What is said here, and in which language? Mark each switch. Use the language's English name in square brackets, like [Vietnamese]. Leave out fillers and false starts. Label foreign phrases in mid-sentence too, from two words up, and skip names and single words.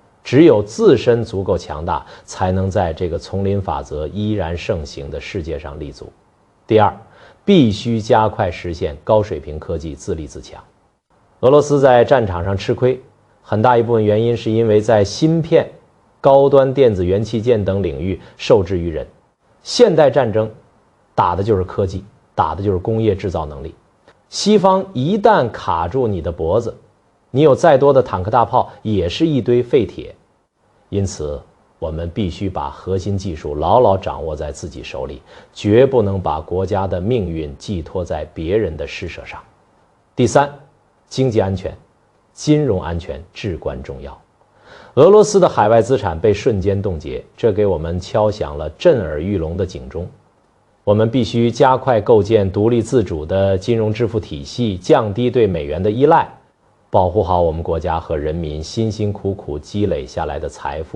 [Chinese] 只有自身足夠強大，才能在這個叢林法則依然盛行的世界上立足。第二，必須加快實現高水平科技自立自強。俄羅斯在戰場上吃虧，很大一部分原因是因為在芯片、高端電子元器件等領域受制於人。現代戰爭打的就是科技，打的就是工業制造能力。西方一旦卡住你的脖子，你有再多的坦克大炮也是一堆廢鐵。因此我們必須把核心技術牢牢掌握在自己手裡，絕不能把國家的命運寄托在別人的施捨上。第三，經濟安全、金融安全至關重要。俄羅斯的海外資產被瞬間凍結，這給我們敲響了震耳欲聾的警鐘。我們必須加快構建獨立自主的金融支付体系，降低對美元的依賴，保護好我們國家和人民辛辛苦苦積累下來的財富。